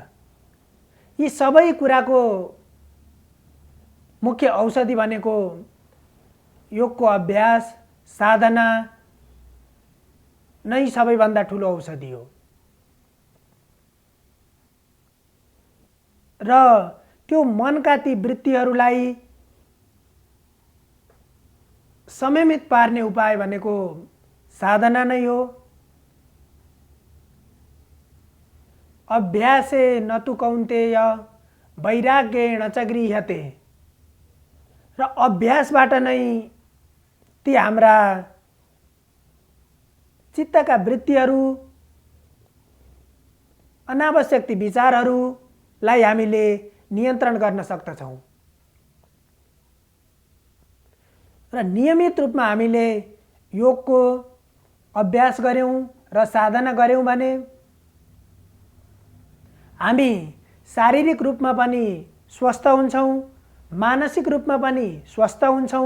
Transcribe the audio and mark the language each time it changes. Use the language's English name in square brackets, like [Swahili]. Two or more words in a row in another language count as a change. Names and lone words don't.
[Nepali] यी सबै कुराको मुख्य औषधि भनेको योगको अभ्यास, साधना नै सबैभन्दा ठूलो औषधि हो। र त्यो मनका ती वृत्तिहरूलाई संयमित पार्ने उपाय भनेको साधना नै हो। [Sanskrit] अभ्यासे न तु कौन्तेय वैराग्येण च गृह्यते। [Nepali] र अभ्यासबाट नै ती हाम्रा चित्तका वृत्तिहरू, अनावश्यक ती विचारहरूलाई हामीले नियन्त्रण गर्न सक्दछौं। र नियमित रूपमा हामीले योगको अभ्यास गर्यौं र साधना गर्यौं भने हामी शारीरिक रूपमा पनि स्वस्थ हुन्छौं, मानसिक रूपमा पनि स्वस्थ हुन्छौँ।